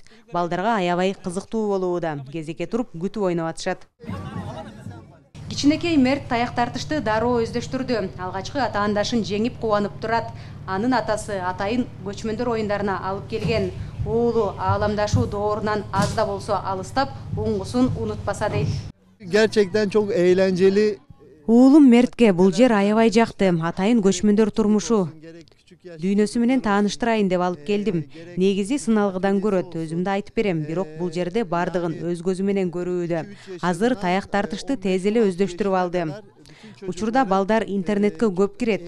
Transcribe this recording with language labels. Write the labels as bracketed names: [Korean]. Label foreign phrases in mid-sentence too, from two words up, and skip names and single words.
[Kyrgyz] Балдарга аябай кызыктуу болууда. Кезекке туруп күтүп ойноп атышат. Кичинекей Мерт таяк тартышты дароо өздөштүрдү. Алгачкы атаандашын жеңип кубанып турат. Анын атасы атайын көчмөндөр оюндарына алып келген. Уулу ааламдашуу доорунан аз да болсо алыстап, уңгусун унутпаса дейт. [Turkish] Gerçekten çok eğlenceli. [Kyrgyz] Уулум Мертке бул жер аябай жакты. Атайын көчмөндөр турмушу. Дүйнөсү менен тааныштырайын деп алып келдим. Негизи сыналгыдан көрөт, өзүмдү айтып берем, бирок бул жерде бардыгын өз көзү менен көрүүдө. Азыр таяк тартышты тез эле өздөштүрүп алды. Учурда балдар интернетке көп кирет.